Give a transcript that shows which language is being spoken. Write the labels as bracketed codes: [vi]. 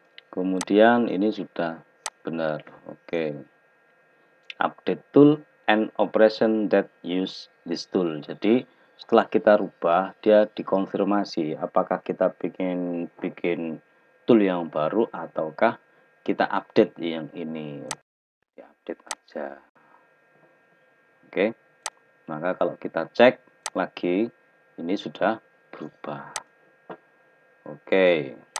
[id] Kemudian ini sudah benar. Oke. [en] Update tool and operation that use this tool. [id] Jadi setelah kita rubah, dia dikonfirmasi apakah kita bikin tool yang baru ataukah kita update yang ini. Diupdate aja. Oke. Maka kalau kita cek lagi, ini sudah berubah. Oke.